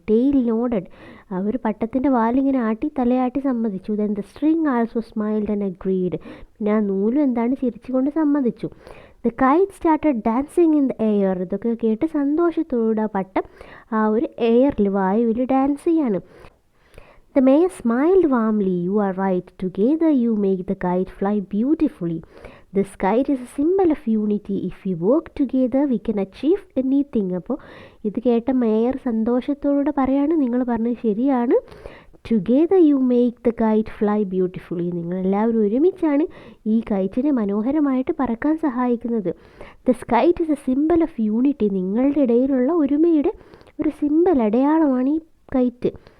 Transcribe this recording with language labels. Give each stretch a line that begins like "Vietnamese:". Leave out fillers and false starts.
English: tail nodded,
Malayalam: അവർ പട്ടത്തിൻ്റെ വാലിങ്ങനെ ആട്ടി തലയാട്ടി സമ്മതിച്ചു.
English: then the string also smiled and agreed,
Malayalam: പിന്നെ ആ നൂലും എന്താണ് ചിരിച്ചുകൊണ്ട് സമ്മതിച്ചു.
English: the kite started dancing in the air,
Malayalam: ഇതൊക്കെ കേട്ട് സന്തോഷത്തോടെ ആ പട്ടം ആ ഒരു എയറിൽ വായുവിൽ ഡാൻസ് ചെയ്യാണ്.
English: The mayor smiled warmly. You are right. Together you make the kite fly beautifully. This kite is a symbol of unity. If we work together, we can achieve anything.
Malayalam: അപ്പോൾ ഇത് കേട്ട മേയർ സന്തോഷത്തോടെ പറയാണ്, നിങ്ങൾ പറഞ്ഞത് ശരിയാണ്.
English: Together you make the kite fly beautifully.
Malayalam: നിങ്ങളെല്ലാവരും ഒരുമിച്ചാണ് ഈ കൈറ്റിനെ മനോഹരമായിട്ട് പറക്കാൻ സഹായിക്കുന്നത്.
English: This kite is a symbol of unity.
Malayalam: നിങ്ങളുടെ ഇടയിലുള്ള ഒരുമയുടെ ഒരു സിമ്പൽ, അടയാളമാണ് ഈ കൈറ്റ്.